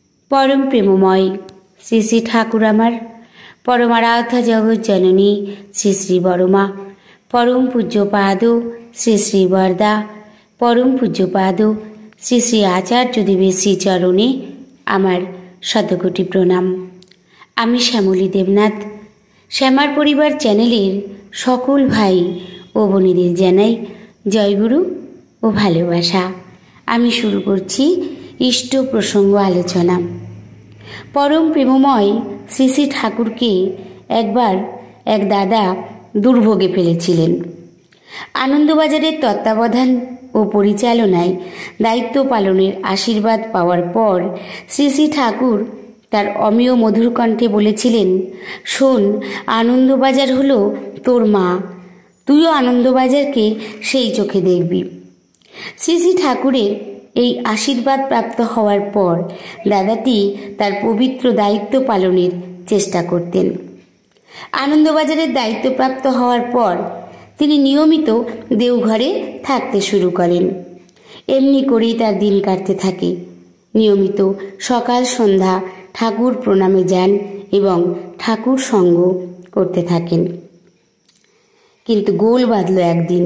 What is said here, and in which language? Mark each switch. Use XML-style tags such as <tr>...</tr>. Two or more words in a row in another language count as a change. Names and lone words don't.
<bn>পরম প্রেমময় শ্রী শ্রী ঠাকুর আমার পরমারাধ্য জগৎ জননী শ্রী শ্রী বড়মা পরম পূজ্যপাদ শ্রী শ্রী বরদা পরম পূজ্যপাদ শ্রী শ্রী আচার্য দেবের শ্রী চরণে আমার শতকোটি প্রণাম। আমি শ্যামলী দেবনাথ শ্যামার পরিবার চ্যানেলের সকল ভাই ও বোনেদের জানাই জয়গুরু ও ভালোবাসা। আমি শুরু করছি ইষ্ট প্রসঙ্গ আলোচনা। পরম প্রেমময় শ্রী শ্রী ঠাকুর কে এক বার এক দাদা দুর্ভোগে ফেলেছিলেন। আনন্দবাজারের তত্ত্বাবধান ও পরিচালনায় দায়িত্ব পালনের আশীর্বাদ পাওয়ার পর শ্রী শ্রী ঠাকুর তার অমিয় মধুর কণ্ঠে বলেছিলেন, শোন আনন্দবাজার হলো তোর মা, তুইও আনন্দবাজারকে সেই চোখে দেখবি। শ্রী শ্রী ঠাকুরের এই আশীর্বাদ প্রাপ্ত হওয়ার পর দাদাটি তার পবিত্র দায়িত্ব পালনের চেষ্টা করতেন। আনন্দবাজারের দায়িত্ব প্রাপ্ত হওয়ার পর তিনি নিয়মিত দেওঘরে থাকতে শুরু করেন। এমনি করেই তার দিন কাটতে থাকে। নিয়মিত সকাল সন্ধ্যা ঠাকুর প্রণামে যান এবং ঠাকুর সঙ্গ করতে থাকেন। কিন্তু গোল বাঁধল একদিন।</bn>